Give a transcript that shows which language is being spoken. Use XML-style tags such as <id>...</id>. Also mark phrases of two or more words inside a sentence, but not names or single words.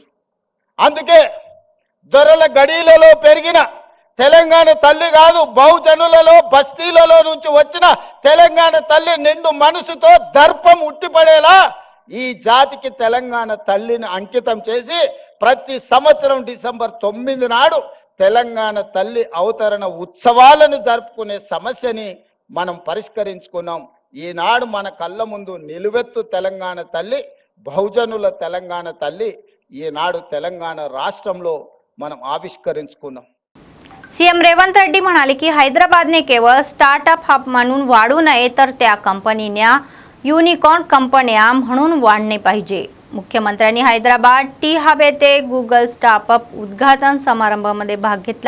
<te>అందుకే దొరల గడీలలో పెరిగిన తెలంగాణ తల్లి కాదు, బహుజనులలో బస్తీలలో నుంచి వచ్చిన తెలంగాణ తల్లి నిండు మనసుతో దర్పం ఉట్టిపడేలా ఈ జాతికి తెలంగాణ తల్లిని అంకితం చేసి ప్రతి సంవత్సరం డిసెంబర్ 9 నాడు తెలంగాణ తల్లి అవతరణ ఉత్సవాలను జరుపుకునే సమస్యని మనం పరిష్కరించుకున్నాం. ఈనాడు మన కళ్ళ ముందు నిలువెత్తు తెలంగాణ తల్లి, బహుజనుల తెలంగాణ తల్లి ఈనాడు తెలంగాణ రాష్ట్రంలో మనం ఆవిష్కరించుకున్నాం.</te> <mr>CM रेवंत रेड्डी म्हणाले की हैदराबादने केवळ</mr> <en>startup hub</en> <mr>म्हणून वाढू नये तर त्या कंपनीने युनिकॉर्न कंपन्या म्हणून वाढणे पाहिजे. मुख्यमंत्र्यांनी हैदराबाद टी हब येथे गुगल स्टार्टअप उद्घाटन समारंभामध्ये भाग घेतला.</mr>